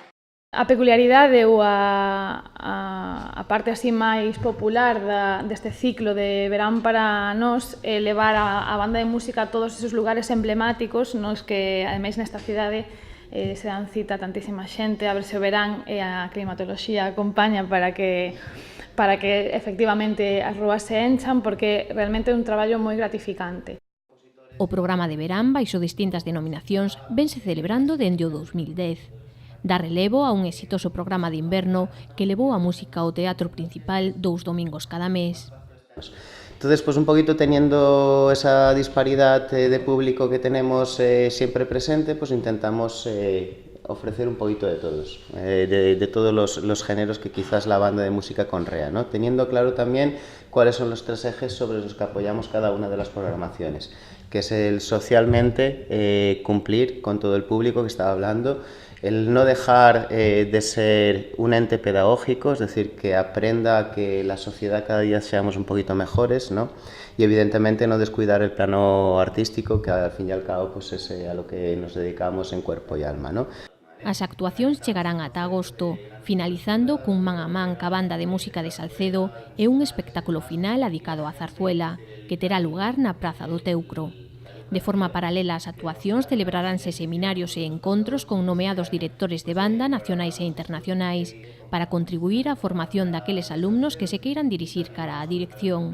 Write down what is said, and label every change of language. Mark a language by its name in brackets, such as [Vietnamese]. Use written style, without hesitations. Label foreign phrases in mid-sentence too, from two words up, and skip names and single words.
[Galician] A peculiaridade ou a parte así máis popular deste ciclo de verán para nós é levar a banda de música a todos esos lugares emblemáticos nos que, ademais, nesta cidade se dan cita a tantísima xente, a ver se o verán e a climatoloxía acompaña para que efectivamente as rúas se enchan, porque realmente é un traballo moi gratificante. O programa de verán, baixo distintas denominacións, vense celebrando dende o 2010. Dá relevo a un exitoso programa de inverno que levou a música ao teatro principal 2 domingos cada mes. [Spanish] Entonces, pues un poquito teniendo esa disparidad de público que tenemos siempre presente, pues intentamos ofrecer un poquito de todos, de todos los géneros que quizás la banda de música conrea, ¿no? Teniendo claro también cuáles son los tres ejes sobre los que apoyamos cada una de las programaciones, que es el socialmente cumplir con todo el público que estaba hablando, el no dejar de ser un ente pedagógico, es decir, que aprenda a que la sociedad cada día seamos un poquito mejores, ¿no? Y evidentemente no descuidar el plano artístico, que al fin y al cabo pues es a lo que nos dedicamos en cuerpo y alma, ¿no? [Galician] As actuacións chegarán ata agosto, finalizando cun man a man ca Banda de Música de Salcedo e un espectáculo final adicado á zarzuela, que terá lugar na Praza do Teucro. De forma paralela ás actuacións celebraránse seminarios e encontros con nomeados directores de banda nacionais e internacionais para contribuir á formación daqueles alumnos que se queiran dirixir cara á dirección.